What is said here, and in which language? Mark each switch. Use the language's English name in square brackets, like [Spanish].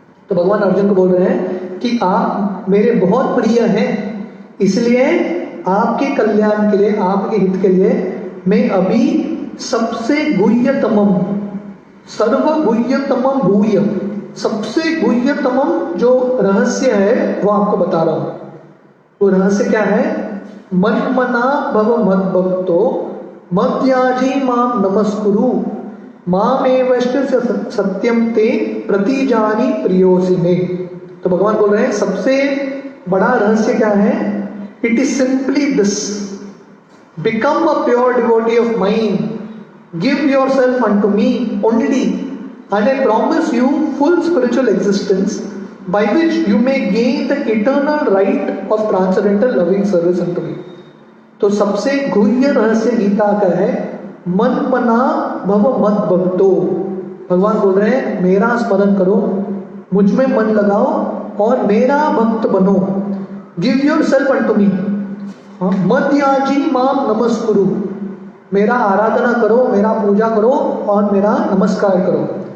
[Hindi] तो भगवान अर्जुन को बोल रहे हैं कि आप मेरे बहुत प्रिय हैं, इसलिए आपके कल्याण के लिए, आपके हित के लिए मैं अभी सबसे गुह्यतमम, सर्व गुह्यतमम भूय, सबसे गुह्यतमम जो रहस्य है वो आपको बता रहा हूं। वो रहस्य क्या है? [Sanskrit] मन्मना भव मद्भक्तो मद्याजी मां नमस्कुरु मामेव सत्यम ते प्रतिजानी प्रियोऽसि मे। [Hindi] तो भगवान बोल रहे हैं सबसे बड़ा रहस्य क्या है? [English] It is simply this, become a pure devotee of mine, give yourself unto me only and I promise you full spiritual existence by which you may gain the eternal right of transcendental loving service unto me। [Hindi] तो सबसे गुह्य रहस्य गीता का है [Sanskrit] मन मना भव मद भक्तो। [Hindi] भगवान बोल रहे हैं मेरा स्मरण करो, मुझ में मन लगाओ और मेरा भक्त बनो। [English] give yourself unto me, [Sanskrit] मद्याजी माम नमस्कुरु, [Hindi] मेरा आराधना करो, मेरा पूजा करो और मेरा नमस्कार करो।